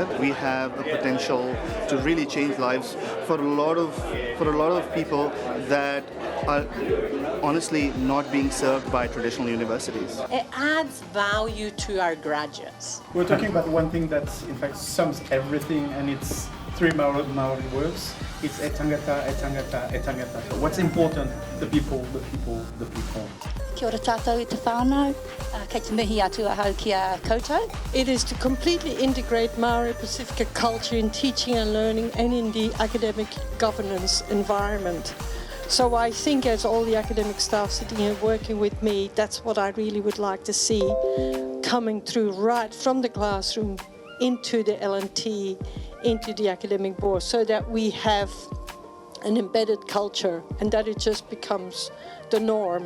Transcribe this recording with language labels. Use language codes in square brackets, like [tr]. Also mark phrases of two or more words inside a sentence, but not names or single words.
[en] We have a potential to really change lives for a lot of people that are honestly not being served by traditional universities. It adds value to our graduates. We're talking about one thing that in fact sums everything, and it's 3 Maori words. It's [mi] e tangata, e tangata, e tangata. [en] What's important? The people, the people, the people. [mi] Kia ora tātou I te whānau, kei te mihi atu ahau ki a koutou. [en] It is to completely integrate Maori Pacifica culture in teaching and learning and in the academic governance environment. So I think as all the academic staff sitting here working with me, that's what I really would like to see coming through right from the classroom into the L&T, into the academic board, so that we have an embedded culture and that it just becomes the norm.